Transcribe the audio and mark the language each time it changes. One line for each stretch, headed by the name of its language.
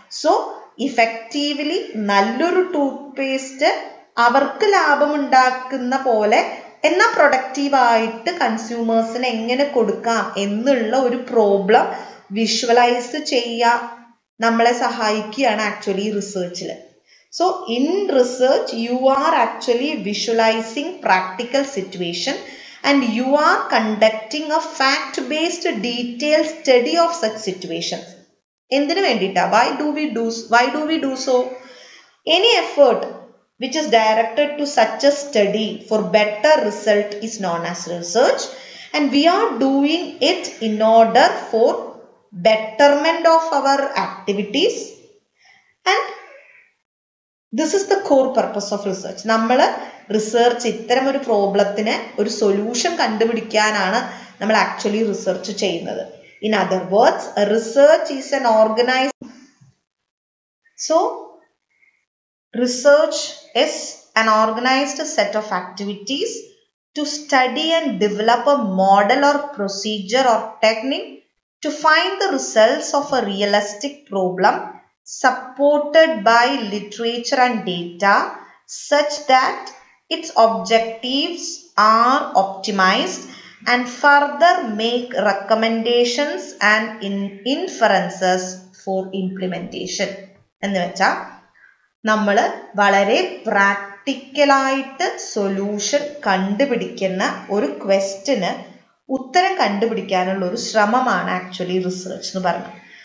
Malayalam: So effectively നല്ലൊരു tooth paste അവർക്ക് ലാഭമുണ്ടാക്കുന്ന പോലെ എന്നാൽ പ്രൊഡക്റ്റീവായിട്ട് കൺസ്യൂമേഴ്സിന് എങ്ങനെ കൊടുക്കാം എന്നുള്ള ഒരു പ്രോബ്ലം വിഷ്വലൈസ് ചെയ്യാൻ നമ്മളെ സഹായിക്കുകയാണ് actually റിസർച്ചിൽ.
English: So in research you are actually visualising practical situation and you are conducting a fact-based detailed study of such situations.
Malayalam: എന്തിനു വേണ്ടിയിട്ടാ?
English: why do we do so? Any effort which is directed to such a study for better result is known as research, and we are doing it in order for betterment of our activities and this is the core purpose of research.
Malayalam: നമ്മൾ research ഇത്തരം ഒരു പ്രോബ്ലത്തിന് ഒരു solution കണ്ടുപിടിക്കാനാണ് നമ്മൾ actually research ചെയ്യുന്നത്.
English: In other words, research is an organized. So research is an organized set of activities to study and develop a model or procedure or technique to find the results of a realistic problem, supported by literature and data, such that its objectives are optimized, and further make recommendations and inferences for implementation.
Malayalam: എന്ന് വെച്ചാൽ നമ്മൾ വളരെ പ്രാക്ടിക്കലായിട്ട് solution കണ്ടുപിടിക്കുന്ന ഒരു ക്വസ്റ്റിന് ഉത്തരം കണ്ടുപിടിക്കാനുള്ള ഒരു ശ്രമമാണ് ആക്ച്വലി റിസർച്ച് എന്ന് പറയുന്നത്.